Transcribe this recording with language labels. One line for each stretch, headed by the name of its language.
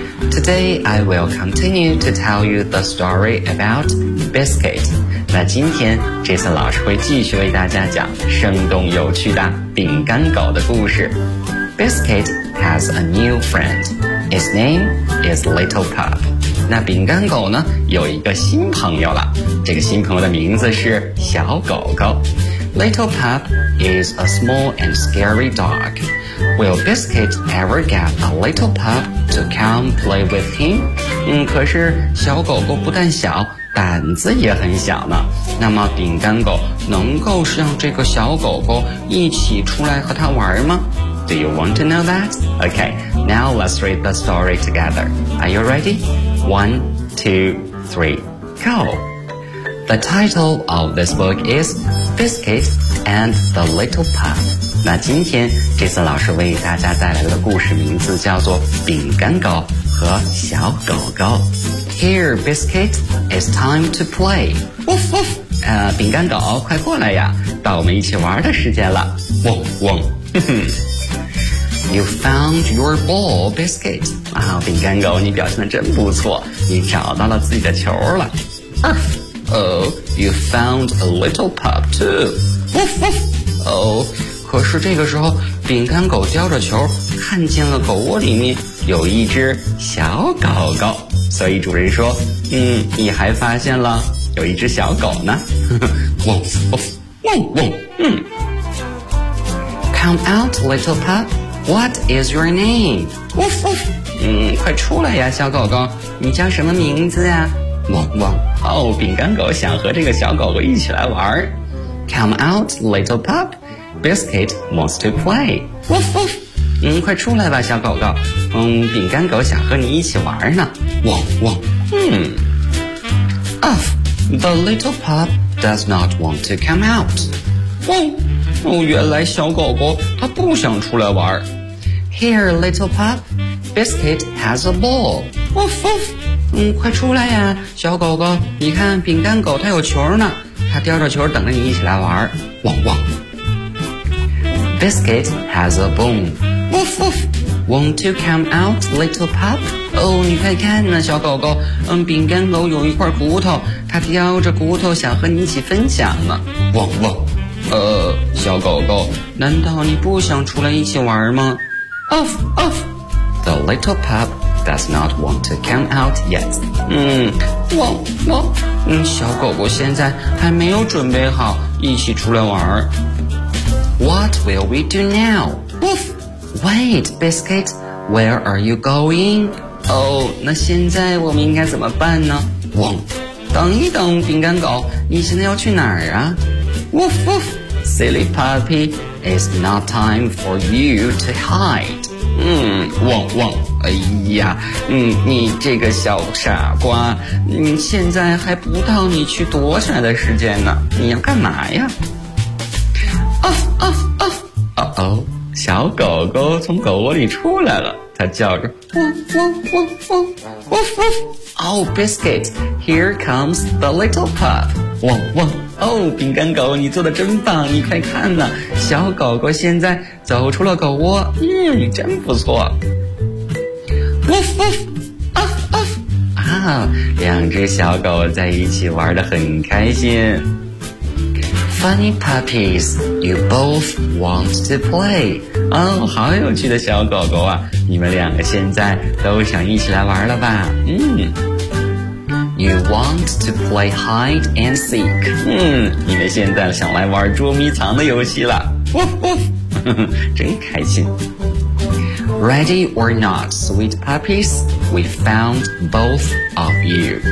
English: Today, I will continue to tell you the story about Biscuit.
Chinese: 那今天 Jason 老师会继续为大家讲生动有趣的饼干狗的故事。
English: Biscuit has a new friend. His name is Little Pup.
Chinese: 那饼干狗呢有一个新朋友了，这个新朋友的名字是小狗狗。
English: Little Pup is a small and scary dog. Will Biscuit ever get a little pup to come play with him?
Chinese: 可是小狗狗不但小，胆子也很小呢。那么饼干狗能够让这个小狗狗一起出来和它玩吗？
English: Do you want to know that? Okay, now let's read the story together. Are you ready? 1, 2, 3, go! The title of this book is Biscuit and the Little Pup.
Chinese: 那今天这次老师为大家带来的故事名字叫做饼干狗和小狗狗。
English: Here, Biscuit, it's time to play. Woof, woof!
Chinese: 饼干狗快过来呀，到我们一起玩的时间了。汪汪，哼哼。
English: You found your ball, Biscuit.
Chinese: 啊，饼干狗，你表现得真不错，你找到了自己的球了。
English: Oh, you found a little pup too. Woof woof.
Chinese: Oh, 可是这个时候，饼干狗叼着球，看见了狗窝里面有一只小狗狗，所以主人说，你还发现了有一只小狗呢。
English: Woof woof. Woof woof. Come out, little pup.What is your name? Woof woof.
Chinese: 快出来呀，小狗狗，你叫什么名字呀？汪汪！哦，饼干狗想和这个小狗狗一起来玩。
English: Come out, little pup. Biscuit wants to play. Woof woof！
Chinese: 快出来吧，小狗狗。饼干狗想和你一起玩呢。汪汪！
English: Off. The little pup does not want to come out. Woof！
Chinese: 原来小狗狗它不想出来玩。
English: Here, little pup. Biscuit has a ball. Woof woof!
Chinese: 快出来呀，小狗狗，你看饼干狗它有球呢，它叼着球等着你一起来玩。汪汪。
English: Biscuit has a bone. Woof woof. Want to come out, little pup?
Chinese: 哦，你快看呢，小狗狗，饼干狗有一块骨头，它叼着骨头想和你一起分享呢。汪汪。小狗狗，难道你不想出来一起玩吗？
English: Off, off. The little pupDoes not want to come out yet.
Chinese: 小狗狗现在还没有准备好一起出来玩。
English: What will we do now? Woof! Wait, Biscuit, where are you going?
Chinese: 那现在我们应该怎么办呢？汪！等一等，饼干狗，你现在要去哪儿啊？
English: Woof, woof! Silly puppy, it's not time for you to hide.
Chinese: 汪汪，哎呀，你这个小傻瓜，你现在还不到你去躲起来的时间呢，你要干嘛呀？
English: Off, off, off.
Chinese: Uh-oh, 小狗狗从狗窝里出来了，它叫着汪汪汪汪，
English: Oh, Biscuit, here comes the little pup.
Chinese: 汪汪。哦，饼干狗，你做的真棒！你快看呐，小狗狗现在走出了狗窝。真不错。
English: Woof woof, off off.
Chinese: 啊，两只小狗在一起玩得很开心。
English: Funny puppies, you both want to play.
Chinese: 哦，好有趣的小狗狗啊！你们两个现在都想一起来玩了吧？
English: You want to play hide and seek.
Chinese: 你们现在想来玩捉迷藏的游戏了。
English: Woof woof.
Chinese: 真开心。
English: Ready or not, sweet puppies, we found both of you.